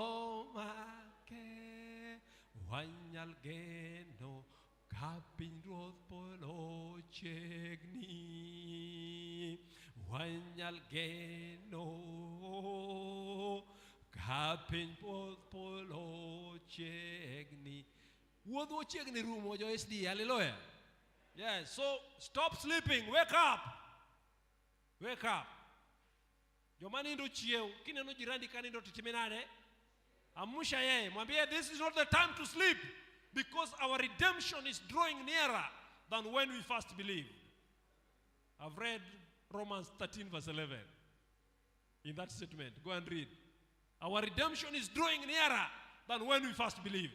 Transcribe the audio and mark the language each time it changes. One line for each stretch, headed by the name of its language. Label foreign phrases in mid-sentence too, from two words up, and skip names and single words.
Luo (Kenya and Tanzania): omake, wanyal geno ka piny ruoth polo chiegni, wanyal geno kapin polo chiegni. Wuodhwa chiegni rumo jo
English: S.D.A. Hallelujah. Yes, so stop sleeping. Wake up. Wake up.
Luo (Kenya and Tanzania): Joma nindo chiew, kineno jirani kanindo titimenane,
Swahili: amusha yeye, mwambie
English: this is not the time to sleep, because our redemption is drawing nearer than when we first believed. I've read Romans 13 verse 11 in that statement. Go and read. Our redemption is drawing nearer than when we first believed.